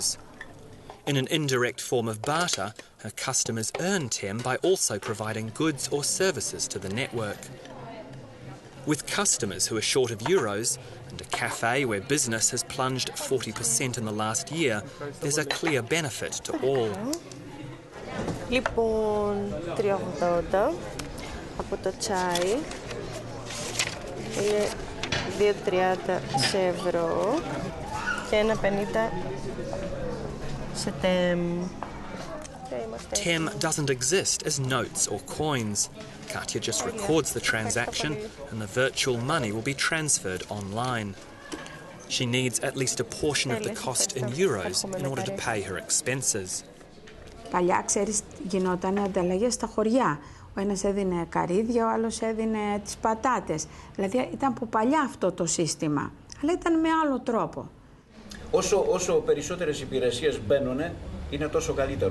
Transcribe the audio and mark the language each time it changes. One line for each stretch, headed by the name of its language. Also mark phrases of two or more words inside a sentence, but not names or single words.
English: In an indirect form of barter, her customers earn TEM by also providing goods or services to the network. With customers who are short of euros and a cafe where business has plunged 40% in the last year, there's a clear benefit to all.
Greek: Λοιπόν, 3,80. Από το τσάι είναι 2,30 σε ευρώ και 1,50 σε τέμ.
English: TEM doesn't exist as notes or coins. Katya just records the transaction and the virtual money will be transferred online. She needs at least a portion of the cost in euros in order to pay her expenses.
Greek: Παλιά, ξέρεις, γινόταν ανταλλαγές στα χωριά. Ο ένας έδινε καρύδια, ο άλλος έδινε τις πατάτες. Δηλαδή ήταν από παλιά αυτό το σύστημα, αλλά ήταν με άλλο τρόπο. Όσο περισσότερες υπηρεσίες μπαίνουν, είναι τόσο καλύτερο.